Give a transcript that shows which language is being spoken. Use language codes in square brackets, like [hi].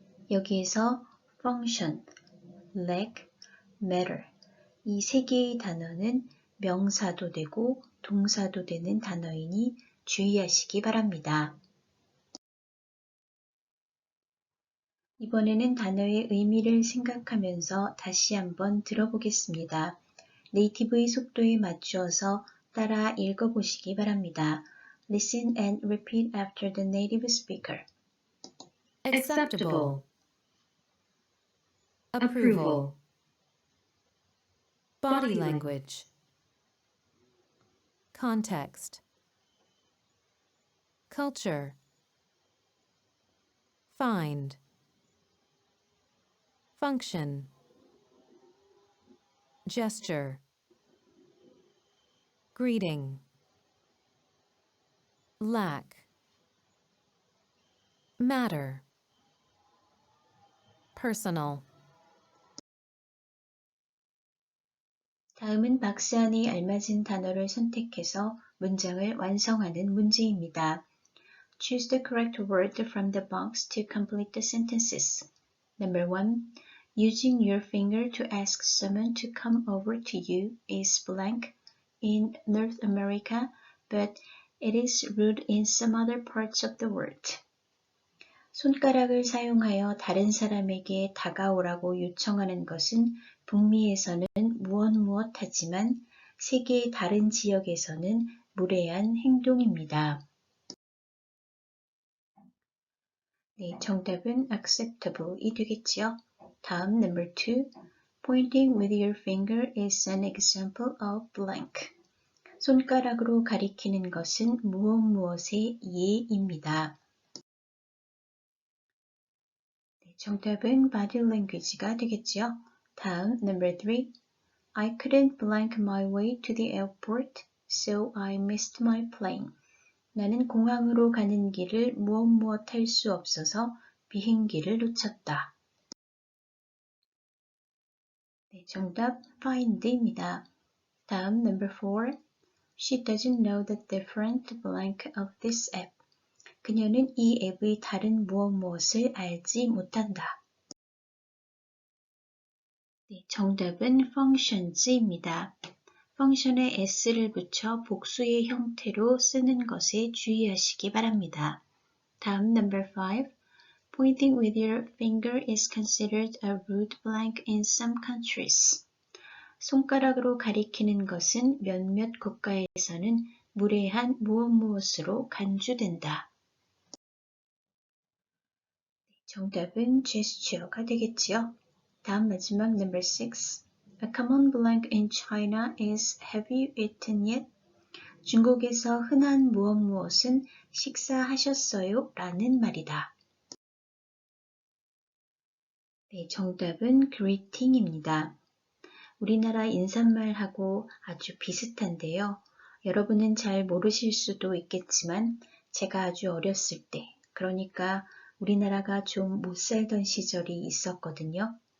[ko] 여기에서 function, lack, matter 이 세 개의 단어는 명사도 되고 동사도 되는 단어이니 주의하시기 바랍니다. 이번에는 단어의 의미를 생각하면서 다시 한번 들어보겠습니다. 네이티브의 속도에 맞추어서 따라 읽어보시기 바랍니다. [en] Listen and repeat after the native speaker. Acceptable. Approval. Body language. Context. Culture. Find. Function. Gesture. Greeting. Lack. Matter. Personal. [ko] 다음은 박스 안에 알맞은 단어를 선택해서 문장을 완성하는 문제입니다. [en] Choose the correct word from the box to complete the sentences. Number 1. Using your finger to ask someone to come over to you is blank in North America, but it is rude in some other parts of the world. [ko] 손가락을 사용하여 다른 사람에게 다가오라고 요청하는 것은 북미에서는 무엇 하지만 세계의 다른 지역에서는 무례한 행동입니다. 네, 정답은 acceptable이 되겠지요. 다음 number 2. [en] Pointing with your finger is an example of blank. [ko] 손가락으로 가리키는 것은 무엇의 예입니다. 네, 정답은 body language가 되겠지요. 다음 number 3. [en] I couldn't blank my way to the airport, so I missed my plane. [ko] 나는 공항으로 가는 길을 무엇 할 수 없어서 비행기를 놓쳤다. 네, 정답 find입니다. 다음 number 4. [en] She doesn't know the different blank of this app. [ko] 그녀는 이 앱의 다른 무엇을 알지 못한다. 네, 정답은 functions입니다. 펑션에 s를 붙여 복수의 형태로 쓰는 것에 주의하시기 바랍니다. 다음 number 5. [en] Pointing with your finger is considered a rude blank in some countries. [ko] 손가락으로 가리키는 것은 몇몇 국가에서는 무례한 무엇으로 간주된다. 정답은 gesture가 되겠지요. 다음 마지막 number 6. [en] A common blank in China is have you eaten yet? [ko] 중국에서 흔한 무엇은 식사하셨어요? 라는 말이다. 네, 정답은 greeting입니다. 우리나라 인사말하고 아주 비슷한데요. 여러분은 잘 모르실 수도 있겠지만 제가 아주 어렸을 때, 그러니까 우리나라가 좀 못 살던 시절이 있었거든요.